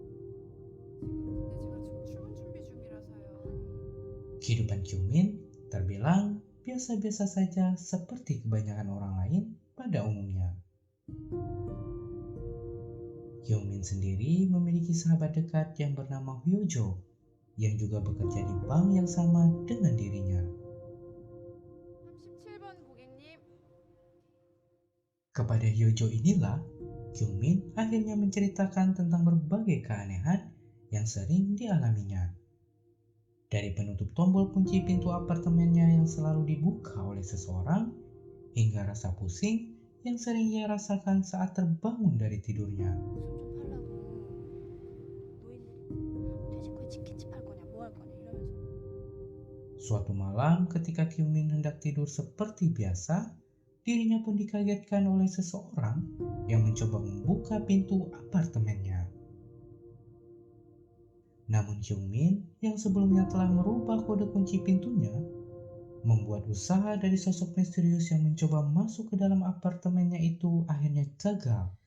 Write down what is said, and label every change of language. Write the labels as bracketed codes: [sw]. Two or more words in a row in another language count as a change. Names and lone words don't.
[id] Kehidupan Kyung Min terbilang biasa-biasa saja seperti kebanyakan orang lain pada umumnya. Kyung Min sendiri memiliki sahabat dekat yang bernama Hyo Jo yang juga bekerja di bank yang sama dengan dirinya. [ko] 37번 고객님. [id] Kepada Hyo Jo inilah, Kyung Min akhirnya menceritakan tentang berbagai keanehan yang sering dialaminya. Dari penutup tombol kunci pintu apartemennya yang selalu dibuka oleh seseorang, hingga rasa pusing yang sering ia rasakan saat terbangun dari tidurnya. [ko] 웃음 좀 팔라고. 노인들이 퇴직 후에 치킨집 할 거냐 뭐 할 거냐 이러면서. [id] Suatu malam ketika Kyung Min hendak tidur seperti biasa, dirinya pun dikagetkan oleh seseorang yang mencoba membuka pintu apartemennya. Namun Kyung Min yang sebelumnya telah merubah kode kunci pintunya, membuat usaha dari sosok misterius yang mencoba masuk ke dalam apartemennya itu akhirnya gagal.